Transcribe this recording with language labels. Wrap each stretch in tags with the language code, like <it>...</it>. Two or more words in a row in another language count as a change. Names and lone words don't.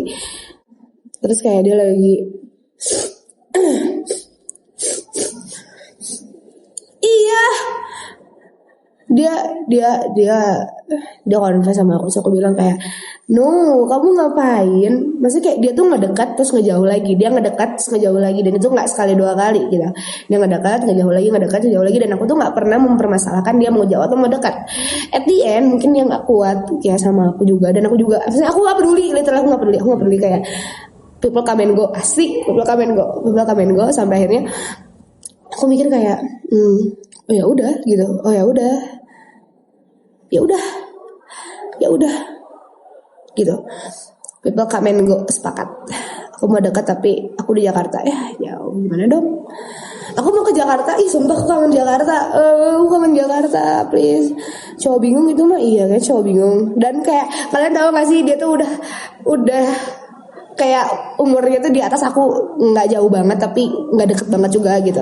<id>Terus kayak dia lagi iya dia confess sama aku. So aku bilang kayak, no, kamu ngapain? Maksudnya kayak dia tuh ngedekat terus ngejauh lagi, dan itu nggak sekali 2 kali gitu. Dia ngedekat ngejauh lagi, dan aku tuh nggak pernah mempermasalahkan dia mau jauh atau mau dekat.</id> <en>At the end</en> <id>mungkin dia nggak kuat ya sama aku juga, dan aku juga, maksudnya aku nggak peduli, literal aku nggak peduli kayak</id> <en>people come and go,</en> <id>asik,</id> <en>people come and go</en> <id>sampai akhirnya aku mikir kayak, ya udah gitu, ya udah gitu,</id> <en>people come and go,</en> <id>sepakat. Aku mau dekat tapi aku di Jakarta, ya jauh, gimana dong? Aku mau ke Jakarta, sumpah aku kangen Jakarta, please. Cowok bingung itu mah, iya kan, cowok bingung. Dan kayak kalian tahu gak sih, dia tuh udah kayak umurnya tuh di atas aku, nggak jauh banget tapi nggak deket banget juga gitu.</id>